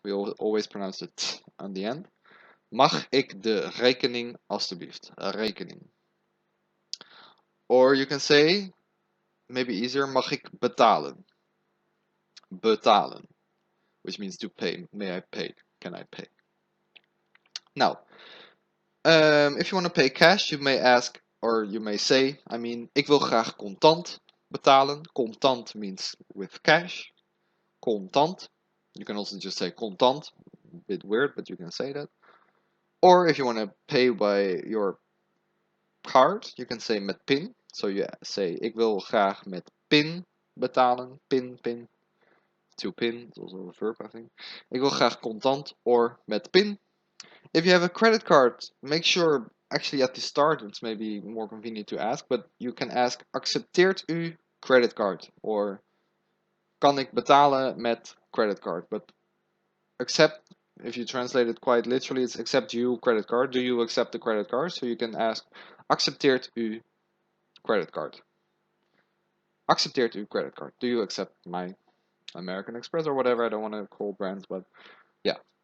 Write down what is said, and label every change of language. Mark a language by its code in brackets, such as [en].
[en] We always pronounce it on the end. [nl] Mag ik de rekening alstublieft? Rekening. [en] Or you can say, maybe easier, [nl] mag ik betalen? [en] Betalen. Which means to pay. May I pay? Can I pay? Now, if you want to pay cash, you may ask, or you may say, [nl] ik wil graag contant betalen. [en] Contant means with cash. Contant. You can also just say contant. A bit weird, but you can say that. Or if you want to pay by your card, you can say [nl] met pin. [en] So you say, [nl] ik wil graag met pin betalen. Pin. [en] To pin, it's also a verb, I think. [nl] Ik wil graag contant or met pin. [en] If you have a credit card, make sure, actually at the start, it's maybe more convenient to ask, but you can ask, [nl] accepteert u credit card? Or, kan ik betalen met credit card? [en] But accept, if you translate it quite literally, it's accept you credit card. Do you accept the credit card? So you can ask, [nl] accepteert u credit card? Accepteert u credit card? [en] Do you accept my American Express or whatever? I don't want to call brands, but yeah.